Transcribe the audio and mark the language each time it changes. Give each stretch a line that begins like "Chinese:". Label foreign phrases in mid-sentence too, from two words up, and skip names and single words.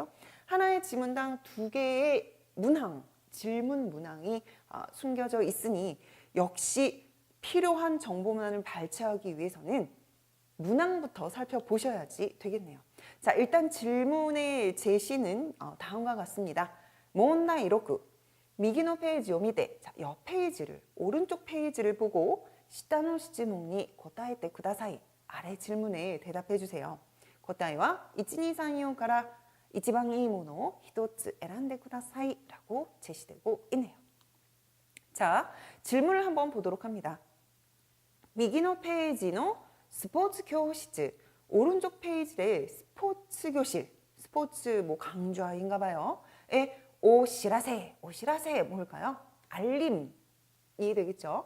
Korean: 하나의 지문당 2개의 문항, 질문 문항이 숨겨져 있으니 역시 필요한 정보만을 발췌하기 위해서는 문항부터 살펴보셔야지 되겠네요. 자, 일단 질문의 제시는 다음과 같습니다.
Japanese: 問題 6 右の 페이지を見て
Korean: 자, 옆 페이지를 오른쪽 페이지를 보고
Japanese: 下の質問に答えてください
Korean: 아래 질문에 대답해 주세요.
Japanese: 答えは 1234から一番いいものを一つ選んでください
Korean: 라고 제시되고 있네요. 자, 질문을 한번 보도록 합니다. 右の 페이지의 스포츠 교실 오른쪽 페이지의 스포츠 교실 스포츠 강좌인가 봐요. 오시라세 뭘까요? 알림이 되겠죠.